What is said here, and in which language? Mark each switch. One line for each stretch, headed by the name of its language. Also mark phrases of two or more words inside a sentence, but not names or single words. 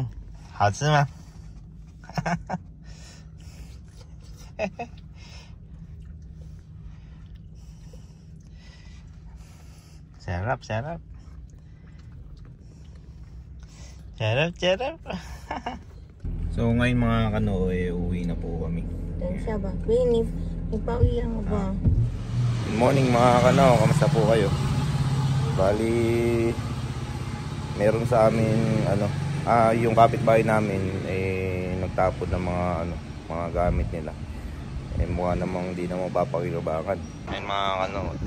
Chinese: 好吃吗？
Filipino: Sarap. Sarap. So ngayon mga kano, uwi na po kami.
Chinese: 等一下吧，所以你包一样好不好？
English: Good morning
Filipino: mga kano, kamusta po kayo? Bali, meron sa amin yung kapitbahay namin nagtapon ng mga gamit nila. Mukha namang hindi na mapapakinabangan. Ayun mga kano, ito.